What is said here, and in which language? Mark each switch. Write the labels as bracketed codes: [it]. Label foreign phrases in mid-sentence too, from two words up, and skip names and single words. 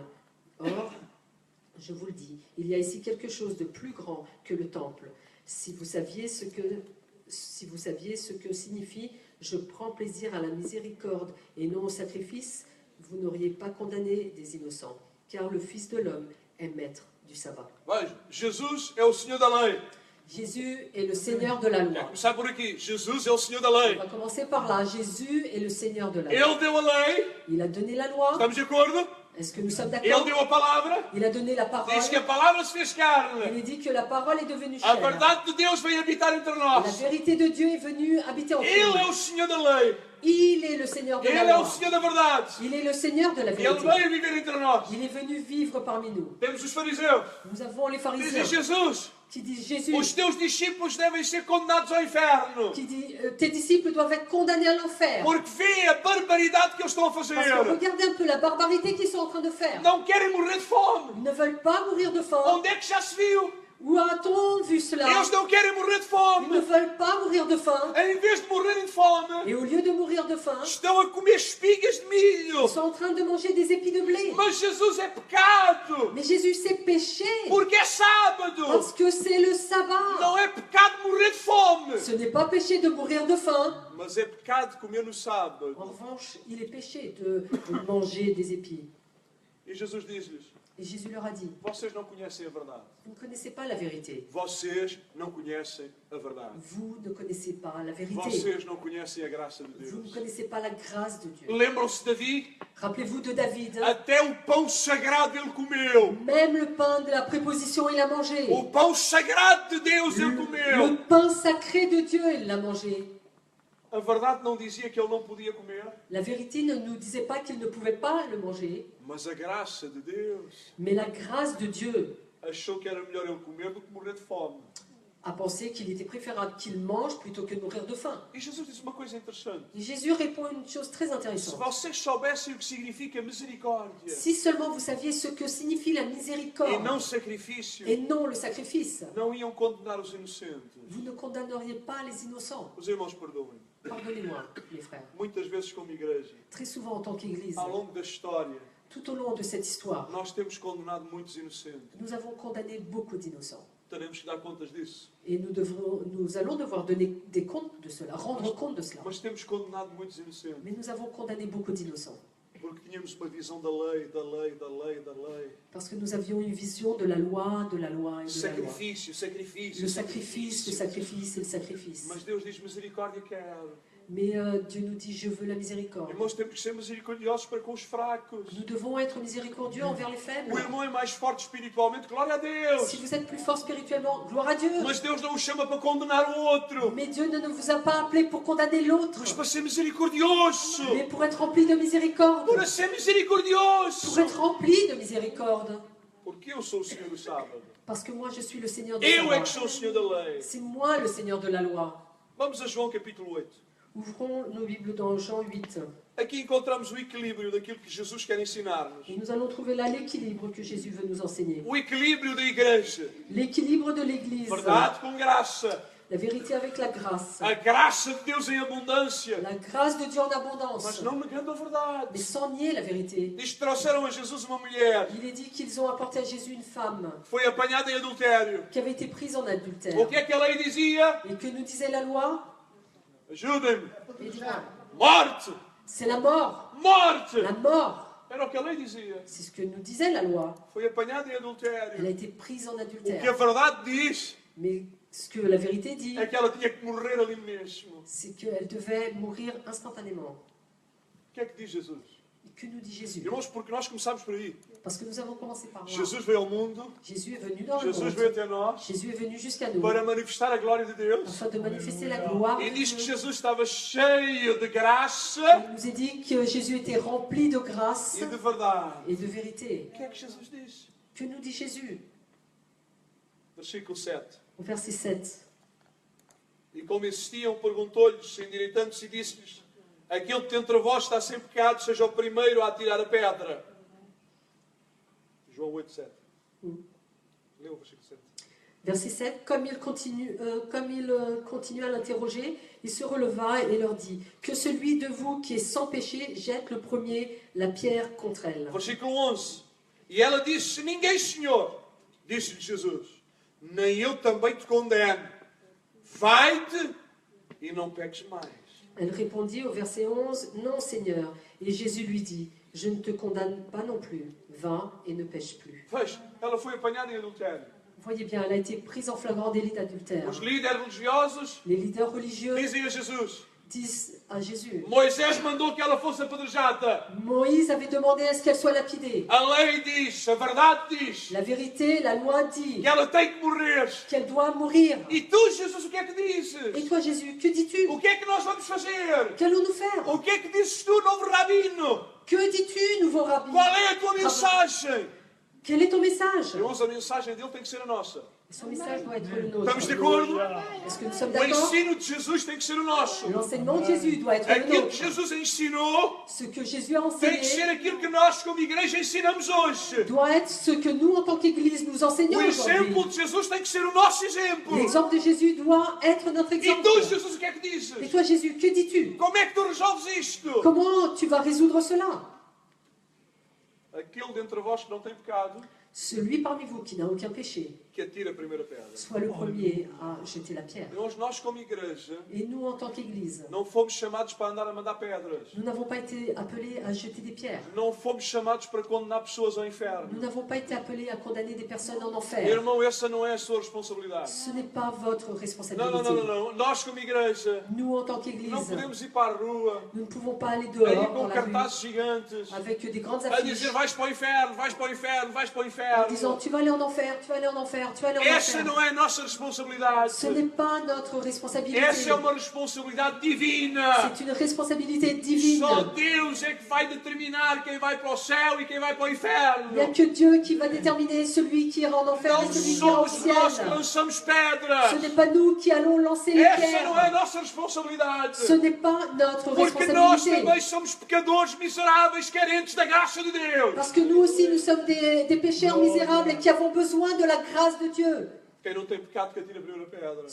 [fr] Or, je vous le dis, il y a ici quelque chose de plus grand que le temple. Si vous saviez ce que signifie « je prends plaisir à la miséricorde et non au sacrifice », vous n'auriez pas condamné des innocents, car le Fils de l'homme est maître du sabbat. [pt] Veja, Jesus é o Senhor da lei. [fr] Jésus est le Seigneur de la [pt] Vamos [fr] loi. [pt] começar por aqui. Jesus é o Senhor da [fr] On [pt] lei. [fr] va commencer par là. Jésus est le Seigneur de la loi. [pt] Ele deu a lei. [fr] Il a donné la loi. [pt] Estamos de acordo? [fr] Est-ce que nous sommes [pt] Ele [fr] d'accord? [pt] deu a palavra. [fr] Il a donné la parole. [pt] Diz que a palavra se fez [fr] Il [pt] carne. [fr] est dit que la parole est devenue [pt] A [fr] chair. [pt] verdade de Deus veio habitar entre [fr] La [pt] nós. [fr] vérité de Dieu est venue habiter entre [pt] Ele é [fr] nous. [pt] o Senhor da lei. [fr] Il est le Seigneur de [pt] Ele [fr] la [pt] é o [fr] loi. [pt] Senhor da verdade. [fr] Il est le Seigneur de la [pt] Ele [fr] vérité. [pt] veio viver entre nós. [fr] Il est venu vivre parmi nous. [pt] Temos os fariseus. [fr] Nous avons les [pt] Dizem [fr] pharisiens [pt] Jesus, [fr] qui disent Jésus, [pt] os teus discípulos devem ser condenados ao inferno. [fr] qui dit tes disciples doivent être condamnés à l'enfer. [pt] Porque vê a barbaridade que eles estão a [fr] Parce que [pt] fazer. [fr] regardez un peu la barbarité qu'ils sont en train de faire. [pt] Não querem morrer de fome. [fr] Ils ne veulent pas mourir de faim. [pt] Onde é que já se viu? [fr] Où a-t-on vu cela? [pt] Eles não querem morrer de [fr] Ils ne [pt] fome. [fr] veulent pas mourir de faim. [pt] Em vez de morrerem de fome, [fr] Et au lieu de mourir de faim, [pt] estão a comer espigas de milho. [fr] ils sont en train de manger des épis de blé. [pt] Mas Jesus é pecado. [fr] Mais Jésus, c'est péché. [pt] Porque é sábado. [fr] Parce que c'est le sabbat. [pt] Não é pecado morrer de fome. [fr] Ce n'est pas péché de mourir de faim. [pt] Mas é pecado comer no sábado. [fr] En revanche, il est péché de manger des épis. [pt] E Jesus diz-lhes: [fr] Et Jésus leur a dit, [pt] vocês não conhecem a verdade. [fr] vous ne connaissez pas la vérité. [pt] Vocês não conhecem a verdade. [fr] Vous ne connaissez pas la vérité. [pt] Vocês não conhecem a graça de [fr] Vous ne [pt] Deus. [fr] connaissez pas la grâce de Dieu. [pt] Lembram-se de Davi? [fr] Rappelez-vous de David. [pt] Até o pão sagrado ele comeu. [fr] Même le pain de la préposition, il a mangé. [pt] O pão sagrado de Deus ele [fr] Le [pt] comeu. [fr] pain sacré de Dieu, il l'a mangé. [pt] A verdade não dizia que ele não podia comer, [fr] La vérité ne nous disait pas qu'il ne pouvait pas le manger, [pt] mas a graça de Deus [fr] mais la grâce de Dieu [pt] achou que era melhor ele comer do que morrer de fome. [fr] a pensé qu'il était préférable qu'il mange plutôt que de mourir de faim. [pt] E Jesus disse uma coisa interessante. [fr] Et Jésus répond une chose très [pt] Se [fr] intéressante. [pt] vocês soubessem o que significa misericórdia [fr] Si seulement vous saviez ce que signifie la [pt] e [fr] miséricorde [pt] não sacrifício, [fr] et non le sacrifice, [pt] não iam condenar os inocentes. [fr] vous ne condamneriez pas les innocents. [pt] Os irmãos perdoem. [fr] Pardonnez-moi, mes frères. [pt] Muitas vezes, como igreja, [fr] Très souvent en tant qu'Église, [pt] ao longo da história, [fr] tout au long de cette histoire, [pt] nós temos condenado muitos inocentes. [fr] nous avons condamné beaucoup d'innocents. [pt] Teremos que dar contas disso. [fr] Et nous allons devoir donner des comptes de cela, rendre compte de cela. [pt] Mas temos condenado muitos inocentes. [fr] Mais nous avons condamné beaucoup d'innocents. [pt] Porque tínhamos uma visão da lei, da lei, da lei, da lei. [fr] Parce que nous avions une vision de la loi et de la loi. [pt] Sacrifício, sacrifício. [fr] Le sacrifice, le sacrifice et le sacrifice. [pt] Mas Deus diz misericórdia quero. [fr] Mais Dieu nous dit, je veux la miséricorde. [pt] Irmãos, temos que ser misericordiosos para com os fracos. [fr] Nous devons être miséricordieux envers les faibles. [pt] O irmão é mais forte espiritualmente, glória a Deus. [fr] Si vous êtes plus fort spirituellement, gloire à Dieu. [pt] Mas Deus não o chama para condenar o outro, [fr] Mais Dieu ne vous a pas appelé pour condamner l'autre, [pt] mas para ser misericordioso. [fr] mais pour être rempli de miséricorde. [pt] Para ser misericordioso. [fr] Pour être rempli de miséricorde. [pt] Porque eu sou o Senhor do sábado. [fr] Parce que moi, je suis le Seigneur de [pt] Eu é [fr] sabbat. [pt] que sou o Senhor da lei. [fr] C'est moi le Seigneur de la loi. [pt] Vamos a João capítulo 8. [fr] Ouvrons nos Bibles dans Jean 8. [pt] Aqui encontramos o equilíbrio daquilo que Jesus quer ensinar-nos. [fr] Et nous allons trouver là l'équilibre que Jésus veut nous enseigner. [pt] O equilíbrio da igreja. [fr] L'équilibre de l'Église. [pt] Verdade com graça. [fr] La vérité avec la grâce. [pt] A graça de Deus em abundância. [fr] La grâce de Dieu en [pt] Mas [fr] abondance. [pt] não negando a [fr] Mais [pt] verdade. [fr] sans nier la vérité. [pt] Diz que trouxeram a Jesus uma mulher [fr] Il est dit qu'ils ont apporté à Jésus une femme [pt] que foi apanhada em adultério. [fr] qui avait été prise en adultère. [pt] O que é que a lei dizia? [fr] Et que nous disait la loi? [pt] Ajudem-me. [fr] Et dis-moi, [pt] Morte! [fr] c'est la mort. [pt] Morte! [fr] La mort. [pt] Era o que a lei dizia. [fr] C'est ce que nous disait la loi. [pt] Foi apanhada em [fr] Elle a [pt] adultério. [fr] été prise en [pt] O que a [fr] adultère. [pt] verdade diz [fr] Mais ce que la vérité dit, [pt] é que ela tinha que morrer ali mesmo. [fr] c'est qu'elle devait mourir instantanément. [pt] O que é que diz Jesus? [fr] Et que nous dit Jésus? [pt] Irmãos, porque nós começamos por aí. [fr] Parce que nous avons commencé par là. [pt] Jesus veio ao mundo, [fr] Jésus est venu dans le [pt] Jesus veio [fr] monde. [pt] até nós [fr] Jésus est venu jusqu'à nous [pt] para manifestar a glória de Deus. [fr] afin de manifester la gloire. [pt] E diz que Jesus estava cheio de graça [fr] Il nous est dit que Jésus était rempli de grâce [pt] e de verdade. [fr] et de vérité. [pt] O que é que Jesus diz? [fr] Que nous dit Jésus? [pt] Versículo 7. [fr] Au verset 7. [pt] E como insistiam, perguntou-lhes, endireitando-se e disse-lhes: aquele que entre vós está sem pecado, seja o primeiro a atirar a pedra. João 8, 7. Leu o versículo 7. [fr] Verset 7, comme il continue à l'interroger, il se releva et leur dit, que celui de vous qui est sans péché jette le premier la pierre contre elle. [pt] Versículo 11. E ela disse: Ninguém, Senhor. Disse-lhe Jesus: Nem eu também te condeno. Vai-te e não peques mais. [fr] Elle répondit au verset 11, non Seigneur. Et Jésus lui dit, je ne te condamne pas non plus, va et ne pêche plus. [pt] Veja, ela foi apanhada em adultério. [fr] Vous voyez bien, elle a été prise en flagrant délit d'adultère. [pt] Os líderes religiosos [fr] Les leaders religieux [pt] dizem a Jesus: [fr] disent à Jésus, [pt] Moisés mandou que ela fosse apedrejada. [fr] Moïse avait demandé à ce qu'elle soit lapidée. [pt] A lei diz, a verdade diz, [fr] La vérité, la loi dit [pt] que ela tem que morrer. [fr] qu'elle doit mourir. [pt] E tu, Jesus, o que é que dizes? [fr] Et toi Jésus, que dis-tu? [pt] O que é que nós vamos fazer? [fr] Qu'allons-nous faire? [pt] O que é que dizes tu, novo rabino? [fr] Que dis-tu, nouveau rabbi? [pt] Qual é a tua mensagem? [fr] Quel est ton message? [pt] Irmãos, a mensagem dele tem que ser a nossa. [fr] Son message doit être le nôtre. [pt] Estamos de acordo? [fr] Est-ce que nous sommes [pt] O [fr] d'accord? [pt] ensino de Jesus tem que ser o nosso. [fr] L'enseignement de Jésus doit être le [pt] Aquilo que [fr] nôtre. [pt] Jesus ensinou [fr] Ce que Jésus a [pt] tem que ser [fr] enseigné [pt] aquilo que nós, como igreja, ensinamos hoje. [fr] doit être ce que nous, en tant qu'Église, nous enseignons [pt] O exemplo [fr] aujourd'hui. [pt] de Jesus tem que ser o nosso exemplo. [fr] L'exemple de Jésus doit être notre [pt] E [fr] exemple. [pt] tu, Jesus, o que é que dizes? [fr] Et toi Jésus, que dis-tu? [pt] Como é que tu resolves isto? [fr] Comment tu vas résoudre cela? [pt] Aquele dentre vós que não tem pecado, [fr] Celui parmi vous qui n'a aucun péché, [pt] que atire a primeira pedra. [fr] soit le premier à jeter la pierre. [pt] Irmãos, nós como igreja [fr] Et nous, en tant qu'Église, [pt] não fomos chamados para andar a mandar pedras. [fr] nous n'avons pas été appelés à jeter des pierres. [pt] Não fomos chamados para condenar pessoas ao inferno. [fr] Nous n'avons pas été appelés à condamner des personnes en enfer. [pt] Irmão, essa não é a sua responsabilidade. [fr] Ce n'est pas votre [pt] Não, [fr] responsabilité. [pt] não, não, não, não. Nós como igreja [fr] Nous, en tant [pt] não [fr] qu'Église, [pt] podemos ir para a rua [fr] nous ne pouvons pas aller [pt] aí [fr] dehors [pt] com [fr] dans la rue [pt] cartazes gigantes [fr] avec des grandes [pt] a [fr] affiches [pt] dizer vais para o inferno, vais para o inferno, vais para o [fr] en disant [pt] inferno. [fr] tu vas aller en enfer, tu vas aller en enfer, tu vas aller en [pt] Essa [fr] enfer. [pt] não é a nossa responsabilidade. [fr] Ce n'est pas notre responsabilité. [pt] Essa é uma responsabilidade divina. [fr] C'est une responsabilité divine. [pt] Só Deus é que vai determinar quem vai para o céu e quem vai para o [fr] Il [pt] inferno. [fr] n'y a que Dieu qui va déterminer celui qui ira en enfer [pt] Não [fr] et celui qui ira au [pt] somos nós que [fr] ciel. [pt] lançamos [fr] Ce [pt] pedras. [fr] n'est pas nous qui allons lancer les [pt] Essa não é a [fr] pierres. [pt] nossa responsabilidade. [fr] Ce n'est pas notre [pt] Porque nós [fr] responsabilité. [pt] também somos pecadores miseráveis, carentes da graça de Deus. [fr] Parce que nous aussi, nous sommes des pécheurs misérables et qui avons besoin de la grâce de Dieu. [pt] Quem não tem pecado que atire a primeira pedra.